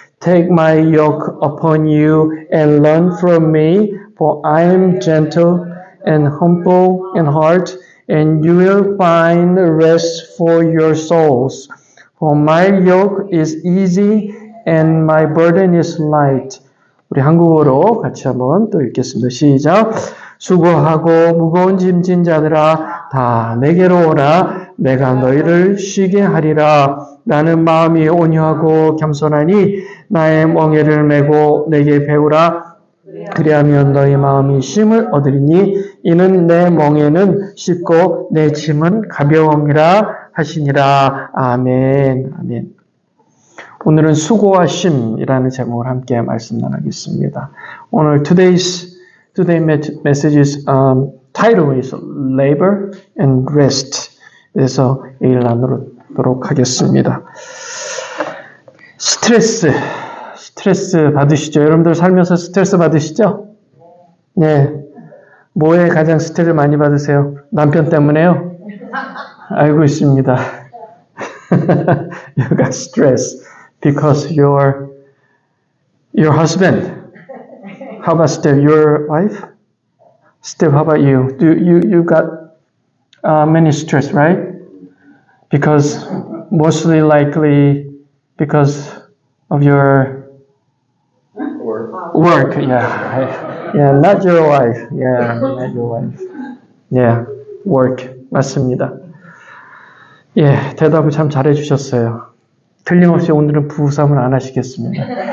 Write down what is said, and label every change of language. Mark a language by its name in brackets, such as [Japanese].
[English] Take my yoke upon you and learn from me, for I am gentle and humble in heart, and you will find rest for your souls. For my yoke is easy and my burden is light. [Korean] 우리 한국어로 같이 한번 또 읽겠습니다. 시작. 수고하고 무거운 짐진 자들아 다 내게로 오라. 내가 너희를 쉬게 하리라. 나는 마음이 온유하고 겸손하니 나의 멍에를 메고 내게 배우라. 그리하면 너희 마음이 쉼을 얻으리니 이는 내 멍에는 쉽고 내 짐은 가벼움이라 하시니라. 아멘. 아멘. 오늘은 수고와 쉼이라는 제목을 함께 말씀 나누겠습니다. 오늘 [English] today's message's title is Labor and Rest. [Korean] 그래서 얘기를 나누도록 하겠습니다. 스트레스 받으시죠? 여러분들 살면서 스트레스 받으시죠? 네. 뭐에 가장 스트레스를 많이 받으세요? 남편 때문에요? 알고 있습니다. [English] You got stress because your husband. How about Steph? Your wife? Steph, how about you? You got many stress, right? Because mostly likely because of your work, yeah, not your wife, work, [Korean] 맞습니다. 예, 대답을 참 잘해주셨어요. 틀림없이 오늘은 부부싸움은 안 하시겠습니다.